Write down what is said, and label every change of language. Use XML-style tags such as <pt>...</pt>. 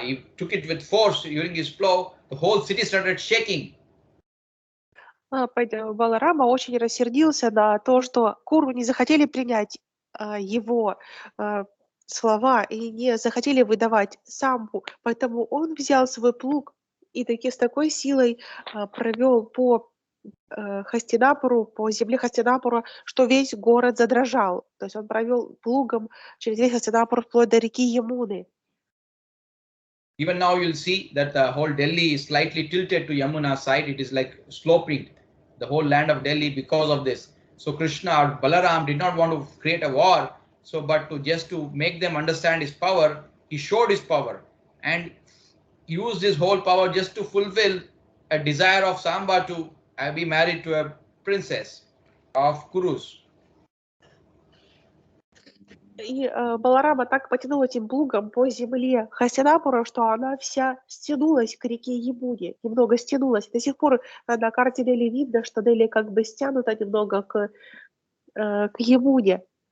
<en>He took it with force during his plow. The whole city started shaking.</en> <ru>Баларама очень рассердился на то, что Куру не захотели принять его слова и не захотели выдавать Самбу, поэтому он взял свой плуг и с такой силой провел по Хастинапуру, по земле Хастинапура, что весь город задрожал. То есть он провел плугом через весь Хастинапур вплоть до реки Ямуны.</ru> <en>Even now you'll see that the whole Delhi is slightly tilted to Yamuna side. It is like sloping, the whole land of Delhi, because of this. So Krishna or Balaram did not want to create a war. So, but to make them understand his power, he showed his power and used his whole power just to fulfill a desire of Samba to be married to a princess of Kurus.</en> <ru>И Баларама так потянул этим плугом по земле Хастинапура, что она вся стянулась к реке Ямуне, немного стянулась. До сих пор на карте Дели видно, что Дели как бы стянута немного к Ямуне.</ru>